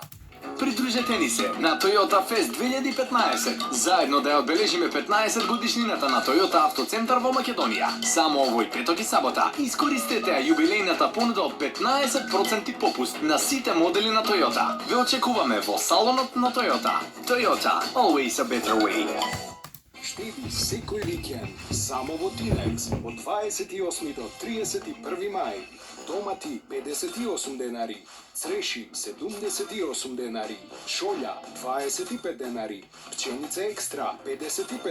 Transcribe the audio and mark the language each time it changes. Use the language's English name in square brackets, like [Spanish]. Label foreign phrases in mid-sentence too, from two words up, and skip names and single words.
[Macedonian] Придружете ни се на Toyota Fest 2015. Заедно да ја одбележиме 15 годишнината на Toyota Автоцентар во Македонија. Само овој петок и сабота искористете јубилејната понуда од 15% попуст на сите модели на Toyota. Ве очекуваме во салонот на Toyota. [English] Toyota, always a better way. [Macedonian] Штеди секој викенд само во Тинекс од 28 до 31 мај. Томати 58 денари, цреши 78 денари, шолја 25 денари, пченица екстра 55